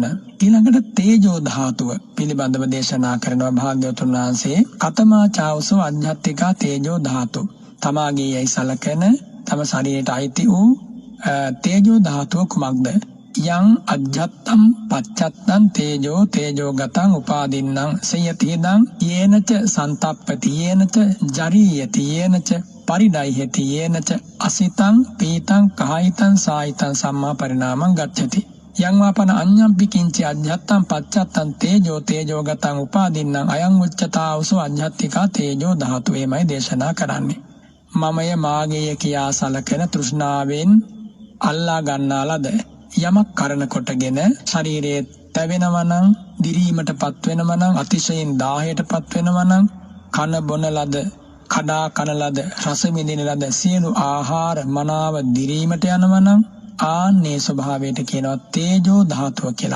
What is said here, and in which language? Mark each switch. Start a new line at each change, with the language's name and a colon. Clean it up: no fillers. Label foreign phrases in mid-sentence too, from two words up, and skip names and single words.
Sinhala: ඊළඟට තේජෝ ධාතුව පිළිබඳව දේශනා කරනවා භාග්‍යවතුන් වහන්සේ.
Pali: කතමා චාවසෝ අජ්ජත්තිකා තේජෝ ධාතු.
Sinhala: තමාගේ යයි සලකන තම ශරීරයට අයිති වූ තේජෝ ධාතුව කුමක්ද?
Pali: යං අජ්ජත්තම් පච්චත්තං තේජෝ ගතං උපාදින්නම් සයතිදං යේනච සන්තප්පති යේනච ජරීයති යේනච පරිඩයිහෙති යේනච අසිතං පීතං කායිතං සායිතං සම්මා පරිණාමං ගච්ඡති යං වාපන අඤ්ඤම්පි කිංචි අජ්ජත්තං පච්චත්තං තේජෝ ගතං උපාදින්නම් අයං උච්චතාවසෝ අජ්ජත්තිකා තේජෝ ධාතු
Sinhala: එමයි දේශනා කරන්නේ. මමය මාගේය කියා සලකන තෘෂ්ණාවෙන් අල්ලා ගන්නා ලද යමක් කරන කොටගෙන ශරීරයේ තැවෙනවා නම් දිරීමටපත් වෙනවා නම් අතිශයින් දාහයටපත් වෙනවා නම් කන බොන ලද කඩා කන ලද රස විඳින ලද සියලු ආහාර මනාව දිරීමට යනවා නම් ආන්නේ ස්වභාවයට කියනවා තේජෝ ධාතුව කියලා.